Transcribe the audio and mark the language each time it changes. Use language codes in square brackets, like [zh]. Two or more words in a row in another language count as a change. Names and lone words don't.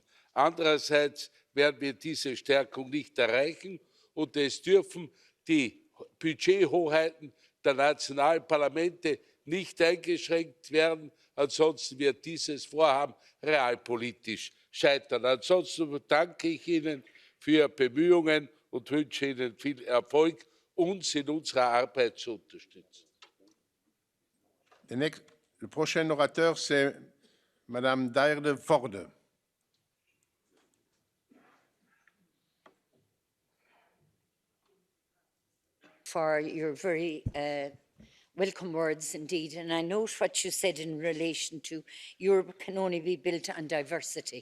[de] Andererseits werden wir diese Stärkung nicht erreichen und es dürfen die Budgethoheiten der nationalen Parlamente nicht eingeschränkt werden. Ansonsten wird dieses Vorhaben realpolitisch scheitern. Ansonsten danke ich Ihnen für Ihre Bemühungen und wünsche Ihnen viel Erfolg, uns in unserer Arbeit zu unterstützen. [fr] Le prochain orateur, c'est Madame Deirdre Vorde. [en] For your very welcome words indeed. And I note what you said in relation to Europe can only be built on diversity.